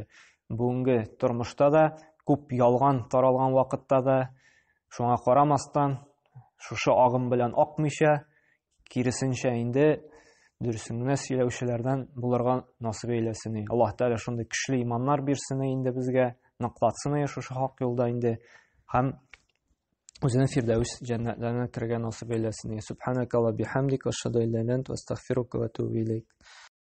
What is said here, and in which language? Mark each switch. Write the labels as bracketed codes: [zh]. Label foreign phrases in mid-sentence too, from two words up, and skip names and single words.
[tt] Бүгенге тормышта да күп ялган таралган вакытта да, шуңа карамастан шушы агым белән акмыйча, киресенчә инде дөресен генә сөйләүчеләрдән булырга насыйп эйләсен. Аллаһ Тәала шундый көчле иманнар бирсен инде безгә, ныклатсын шушы хак юлда инде, һәм үзенең фирдәүс җәннәтләренә кергән насыйп эйләсен. [ar] سبحانك وبحمدك أشهد أن لا إله إلا أنت أستغفرك وأتوب إليك.